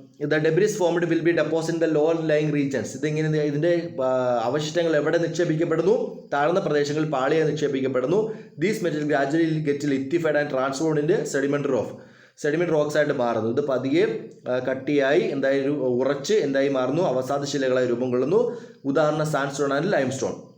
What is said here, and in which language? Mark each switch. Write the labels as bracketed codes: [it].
[en] The debris formed will be deposited in the lower lying regions. [ml] ഇതിൻ്റെ അവശിഷ്ടങ്ങൾ എവിടെ നിക്ഷേപിക്കപ്പെടുന്നു? താഴ്ന്ന പ്രദേശങ്ങളിൽ പാളിയായി നിക്ഷേപിക്കപ്പെടുന്നു. [en] These materials gradually get lithified and transformed into sedimentary rocks [ml] ആയിട്ട് മാറുന്നു. ഇത് പതിയെ കട്ടിയായി ഉറച്ച് എന്തായി മാറുന്നു? അവസാദ ശിലകളായി രൂപം കൊള്ളുന്നു. ഉദാഹരണം [en] Sandstone and limestone.